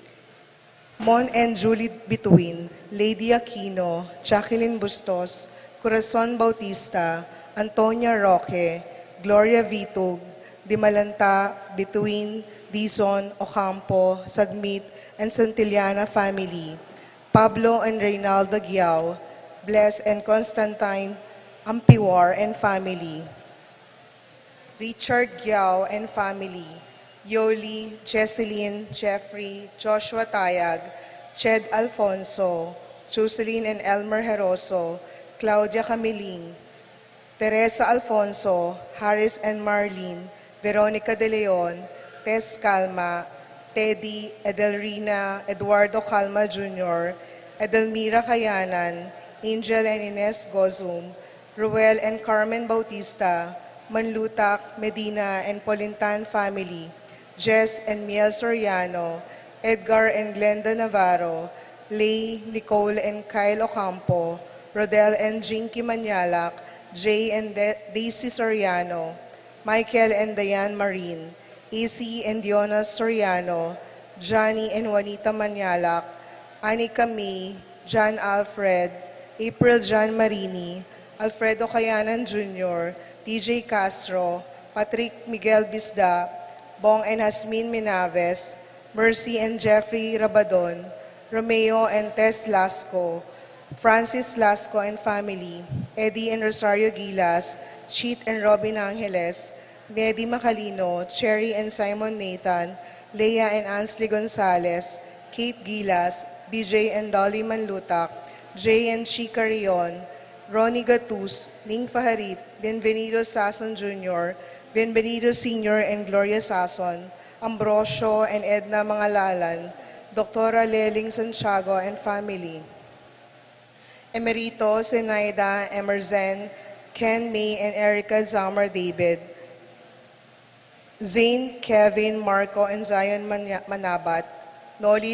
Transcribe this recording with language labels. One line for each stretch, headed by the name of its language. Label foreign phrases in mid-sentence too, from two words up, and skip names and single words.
English: Mon and Julie Bituin, Lady Aquino, Jacqueline Bustos, Corazon Bautista, Antonia Roque, Gloria Vitug, Dimalanta Bituin, Dizon, Ocampo, Sagmit, and Santillana family, Pablo and Reynaldo Giao, Bless and Constantine Ampiwar and family, Richard Giao and family, Yoli, Jesseline, Jeffrey, Joshua Tayag, Ched Alfonso, Jocelyn and Elmer Heroso, Claudia Camiling, Teresa Alfonso, Harris and Marlene, Veronica De Leon, Tess Calma, Teddy, Edelrina, Eduardo Calma Jr., Edelmira Kayanan, Angel and Ines Gozum, Ruel and Carmen Bautista, Manlutak, Medina and Polintan family, Jess and Miel Soriano, Edgar and Glenda Navarro, Lay, Nicole and Kyle Ocampo, Rodel and Jinky Manyalak, Jay and Daisy Soriano, Michael and Diane Marine, AC and Diona Soriano, Johnny and Juanita Manyalak, Anika May, John Alfred, April John Marini, Alfredo Kayanan Jr., TJ Castro, Patrick Miguel Bisda, Bong and Hasmin Minaves, Mercy and Jeffrey Rabadon, Romeo and Tess Lasco, Francis Lasco and family, Eddie and Rosario Gilas, Cheat and Robin Angeles, Neddy Macalino, Cherry and Simon Nathan, Leia and Ansley Gonzalez, Kate Gilas, BJ and Dolly Manlutak, Jay and Chica Rion, Ronnie Gatus, Ning Faharit, Bienvenido Sason Jr., Bienvenido Sr. and Gloria Sason, Ambrosio and Edna Mangalalan, Dr. Leling Santiago and family, Emerito, Zenaida, Emerzen, Ken May and Erica Zamar David, Zane, Kevin, Marco, and Zion Manabat, Noli